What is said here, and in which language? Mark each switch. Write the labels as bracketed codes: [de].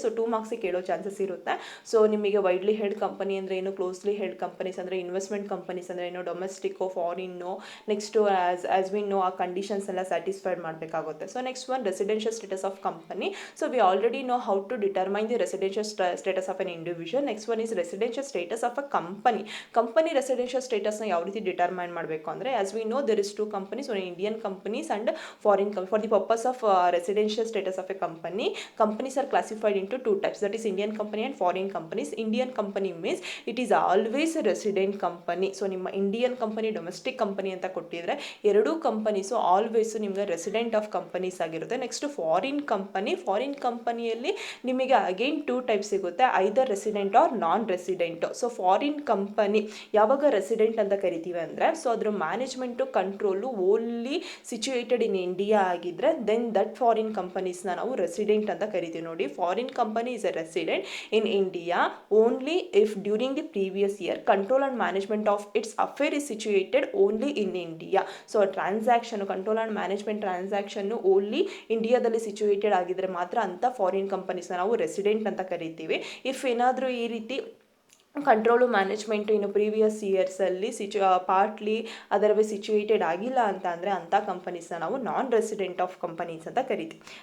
[kn] So 2 ಮಾರ್ಕ್ಸಿಗೆ ಕೇಳೋ chances ಇರುತ್ತೆ. So ನಿಮಗೆ ವೈಡ್ಲಿ ಹೆಲ್ಡ್ ಕಂಪನಿ ಅಂದರೆ ಏನು, ಕ್ಲೋಸ್ಲಿ ಹೆಲ್ಡ್ ಕಂಪನೀಸ್ ಅಂದರೆ ಇನ್ವೆಸ್ಟ್ಮೆಂಟ್ ಕಂಪನೀಸ್ ಅಂದರೆ ಏನು, ಡೊಮೆಸ್ಟಿಕ್ಕೋ ಫಾರಿನ್ನೋ, ನೆಕ್ಸ್ಟು [en] as we know [kn] ಆ ಕಂಡೀಷನ್ಸ್ ಎಲ್ಲ ಸ್ಯಾಟಿಸ್ಫೈಡ್ ಮಾಡಬೇಕಾಗುತ್ತೆ. [en] So next one, residential status of company. So we already know how to determine the residential status of an individual. Next one is residential status of a company [kn] residential ಸ್ಟೇಟಸ್ನ ಯಾವ ರೀತಿ determine ಮಾಡಬೇಕು ಅಂದರೆ, [en] As we know there is 2 companies, one Indian companies and foreign company. For the purpose of residential status of a company, companies are classified into 2 types, that is Indian company and foreign companies. Indian company means it is always a resident company. [kn] So ನಿಮ್ಮ Indian company, domestic company ಅಂತ ಕೊಟ್ಟಿದ್ರೆ ಎರಡೂ companies ಆಲ್ವೇಸು ನಿಮಗೆ resident of companies ಆಗಿರುತ್ತೆ. Next foreign ಕಂಪನಿಯಲ್ಲಿ ನಿಮಗೆ again 2 types ಸಿಗುತ್ತೆ, [en] Either resident or non resident. [kn] So foreign company ಯಾವಾಗ ರೆಸಿಡೆಂಟ್ ಅಂತ ಕರಿತೀವಿ ಅಂದರೆ, ಸೊ ಅದ್ರ management control only situated in India ಆಗಿದ್ದರೆ ದೆನ್ ದಟ್ ಫಾರಿನ್ ಕಂಪನೀಸ್ನ ನಾವು ರೆಸಿಡೆಂಟ್ ಅಂತ ಕರಿತೀವಿ. ನೋಡಿ, foreign [en] company is a resident in India only if during the previous year control and management of its affair is situated only in India. [kn] So transaction control and management transaction only ಇಂಡಿಯಾದಲ್ಲಿ situated ಆಗಿದ್ರೆ ಮಾತ್ರ ಅಂಥ foreign ಕಂಪನೀಸ್ನ ನಾವು resident ಅಂತ ಕರಿತೀವಿ. If ಏನಾದರೂ ಈ ರೀತಿ ಕಂಟ್ರೋಲು ಮ್ಯಾನೇಜ್ಮೆಂಟು ಇನ್ನು ಪ್ರೀವಿಯಸ್ ಇಯರ್ಸಲ್ಲಿ ಪಾರ್ಟ್ಲಿ ಅದರ್ವೈಸ್ ಸಿಚುವೇಟೆಡ್ ಆಗಿಲ್ಲ ಅಂತ ಅಂದರೆ ಅಂಥ ಕಂಪನೀಸ್ನ ನಾವು ನಾನ್ ರೆಸಿಡೆಂಟ್ ಆಫ್ ಕಂಪನೀಸ್ ಅಂತ ಕರಿತೀವಿ.